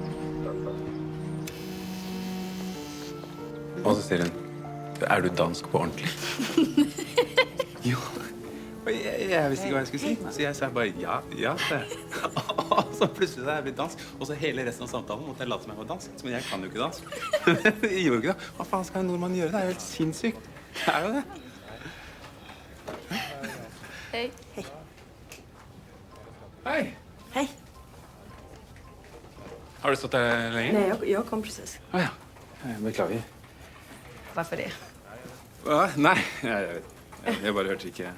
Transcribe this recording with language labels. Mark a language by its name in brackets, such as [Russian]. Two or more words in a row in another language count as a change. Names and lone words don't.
[Norwegian] Og så sier hun, er du dansk på ordentlig? Jo. Og jeg visste ikke hva jeg skulle si. Så jeg sa bare, ja, det. Og så plutselig er jeg blitt dansk. Og så hele resten av samtalen måtte jeg late som jeg var dansk. Men jeg kan jo ikke dansk. Jeg gjorde ikke det. Hva faen skal en nordmann gjøre? Det er jo helt sinnssykt. Det er jo det. [Swedish] Hej. Hej. Hej. Hej. Har du stått där länge? Nej, jag kom precis. Ah, ja. Jag beklagar. Varför det? Va? Nej, jag bara hörde inte.